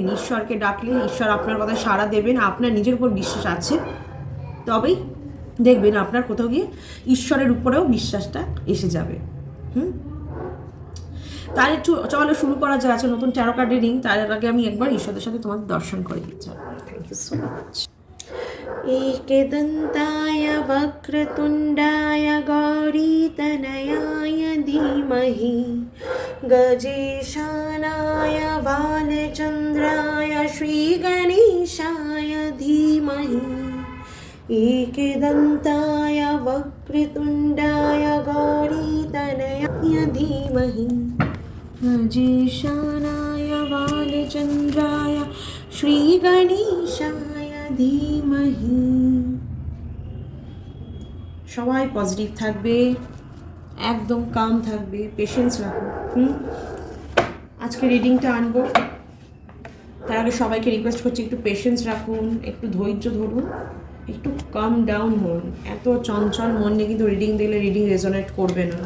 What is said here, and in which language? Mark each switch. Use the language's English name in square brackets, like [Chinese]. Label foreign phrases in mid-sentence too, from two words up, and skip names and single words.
[Bangla] ঈশ্বরকে ডাকলে ঈশ্বর আপনার কথা সাড়া দেবেন। আপনার নিজের উপর বিশ্বাস আছে, তবেই দেখবেন আপনার কোথাও গিয়ে ঈশ্বরের উপরেও বিশ্বাসটা এসে যাবে। তাহলে চলো শুরু করা যায়। আছে নতুন [English] tarot card reading, [Bangla] তার আগে আমি একবার ঈশ্বরের সাথে তোমাদের দর্শন করে দিচ্ছি। [English] thank you so much. [Sanskrit] एकदन्ताय वक्रतुण्डाय गौरीतनयाय धीमहि गजेशानाय बालचन्द्राय श्रीगणेशाय धीमहि एकदन्ताय वक्रतुण्डाय गौरीतनयाय धीमहि गजेशानाय बालचन्द्राय श्रीगणेशाय धीमहि। [Bangla] সবাই পজিটিভ থাকবে, একদম কাম থাকবে, পেশেন্স রাখুন। আজকে রিডিংটা আনবো, তার আগে সবাইকে রিকোয়েস্ট করছি একটু পেশেন্স রাখুন, একটু ধৈর্য ধরুন, একটু [English] calm down [Bangla] হন। এত চঞ্চল মন নিয়ে কিন্তু রিডিং দিলে [English] reading resonate [Bangla] করবে না।